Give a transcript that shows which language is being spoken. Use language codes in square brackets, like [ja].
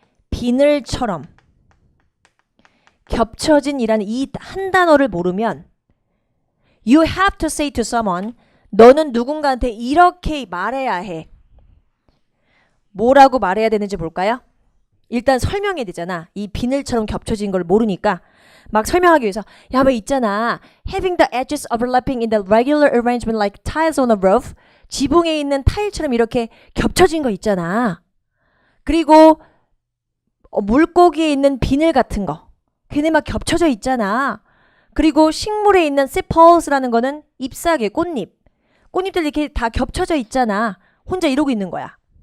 [ko] 비늘처럼 겹쳐진 이라는 이 한 단어를 모르면 [en] you have to say to someone [ko] 너는 누군가한테 이렇게 말해야 해. 뭐라고 말해야 되는지 볼까요? 일단 설명해야 되잖아. 이 비늘처럼 겹쳐진 걸 모르니까 막 설명하기 위해서 야, 왜 있잖아. [en] Having the edges overlapping in the regular arrangement like tiles on a roof. [ko] 지붕에 있는 타일처럼 이렇게 겹쳐진 거 있잖아. 그리고 물고기에 있는 비늘 같은 거. 걔네 막 겹쳐져 있잖아. 그리고 식물에 있는 sepals라는 거는 잎사귀, 꽃잎. 꽃잎들 이렇게 다 겹쳐져 있잖아. 혼자 이러고 있는 거야.